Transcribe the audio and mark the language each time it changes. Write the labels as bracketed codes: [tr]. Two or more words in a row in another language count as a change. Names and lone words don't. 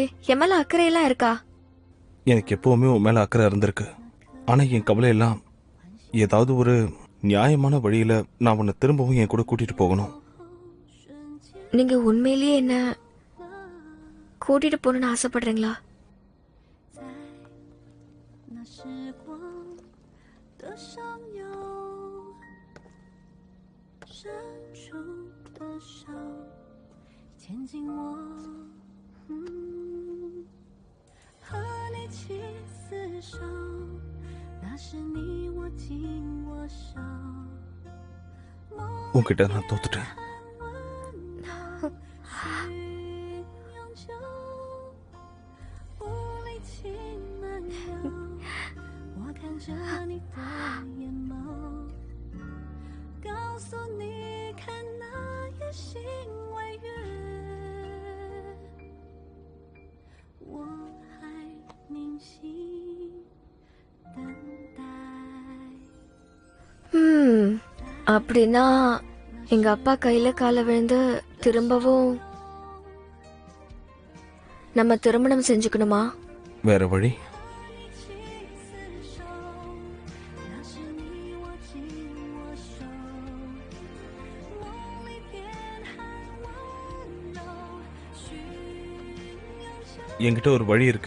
[ta] என் மேல அக்கறையெல்லாம் இருக்கா? எனக்கு எப்பவுமே உன் மேல அக்கறை இருந்திருக்கு. ஆனா என் கவலை எல்லாம் ஏதாவது ஒரு நியாயமான வழியில நான் உன்னை திரும்பவும் என் கூட கூட்டிட்டு போகணும். நீங்க உண்மையிலேயே என்ன கூட்டிட்டு போகணும்னு ஆசைப்படுறீங்களா? [zh] 那时光的上游，伸出的手，牵紧我，和你起厮守，那是你握紧我手， [ta] உன்கிட்ட நான் தோத்துட்டேன். [zh] 永久，无力气漫游，我看着你的眼眸，告诉你看那夜星微月，我还凝心等待。 [ta] அப்படின்னா எங்க அப்பா கையில கால விழுந்து திரும்பவும் நம்ம திருமணம் செஞ்சுக்கணுமா? வேற வழி? என்கிட்ட ஒரு வழி இருக்கு.